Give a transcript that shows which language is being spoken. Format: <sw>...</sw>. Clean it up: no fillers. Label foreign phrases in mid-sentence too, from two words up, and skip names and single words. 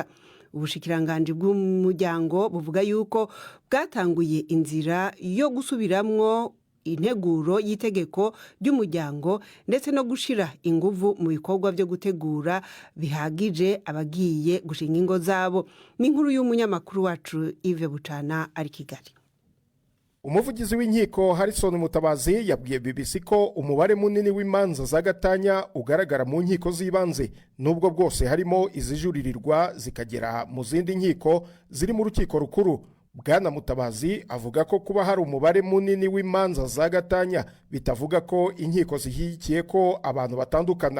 <rn>Ubushikiranganje bw'umuryango buvuga yuko bwatanguye inzira yo gusubiramwo integuro y'itegeko ry'umuryango ndetse no gushira inguvu mu bikorwa byo gutegura bihagije abagiye gushinga ingo zabo. Ni inkuru y'umunyamakuru wacu Yves Bucana ari Kigali.</rn> <rw>Umuvugizi w'inkiko Harrison Mutabazi yabwiye BBC ko umubare munini w'imanza za gatanya ugaragara mu nkiko z'ibanze, nubwo bwose harimo izijuririrwa zikagera mu zindi nkiko ziri mu rukiko rukuru. Bwana Mutabazi avuga ko kuba hari umubare munini w'imanza za gatanya bitavuga ko inkiko zihikiye ko abantu batandukana.</rw>